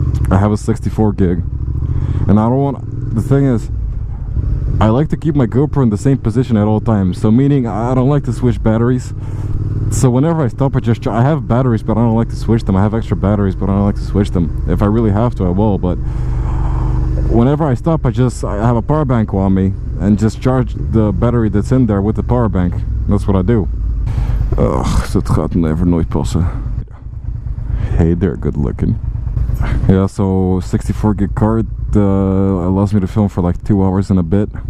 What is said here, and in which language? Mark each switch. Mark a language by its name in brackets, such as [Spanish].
[English] I have a 64 gig, and I don't want. The thing is, I like to keep my GoPro in the same position at all times. So meaning I don't like to switch batteries. So whenever I stop, I have batteries, but I don't like to switch them. I have extra batteries, but I don't like to switch them. If I really have to, I will, but whenever I stop, I have a power bank on me and just charge the battery that's in there with the power bank. That's what I do. [Dutch] Ugh, dat gaat never nooit passen. [English] Hey there, good looking. Yeah, so 64 gig card allows me to film for like 2 hours and a bit.